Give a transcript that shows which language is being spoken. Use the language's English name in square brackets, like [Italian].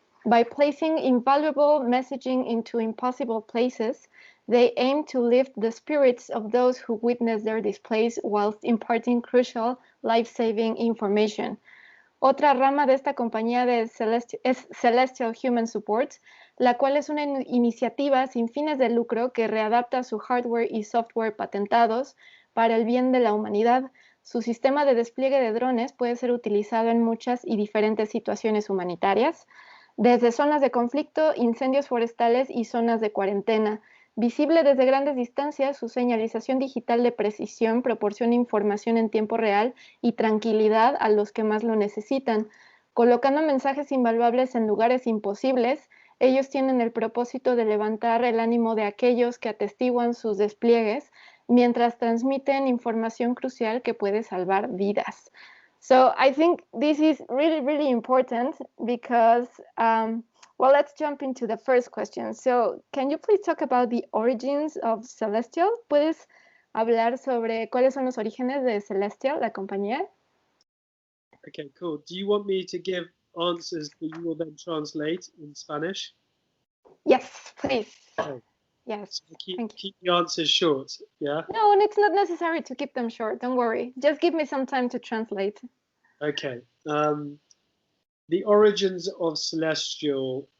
[English] By placing invaluable messaging into impossible places, they aim to lift the spirits of those who witness their displays whilst imparting crucial life-saving information. [Spanish] Otra rama de esta compañía es Celestial Human Support, la cual es una iniciativa sin fines de lucro que readapta su hardware y software patentados para el bien de la humanidad. Su sistema de despliegue de drones puede ser utilizado en muchas y diferentes situaciones humanitarias, desde zonas de conflicto, incendios forestales y zonas de cuarentena. Visible desde grandes distancias, su señalización digital de precisión proporciona información en tiempo real y tranquilidad a los que más lo necesitan. Colocando mensajes invaluables en lugares imposibles, ellos tienen el propósito de levantar el ánimo de aquellos que atestiguan sus despliegues mientras transmiten información crucial que puede salvar vidas. [English] So I think this is really, really important because well, let's jump into the first question. So, can you please talk about the origins of Celestial? [Spanish] ¿Puedes hablar sobre cuáles son los orígenes de Celestial, la compañía? [English] Okay, cool. Do you want me to give answers that you will then translate in Spanish? Yes, please. Okay. Yes. So keep the answers short, yeah? No, and it's not necessary to keep them short. Don't worry. Just give me some time to translate. Okay. The origins of Celestial.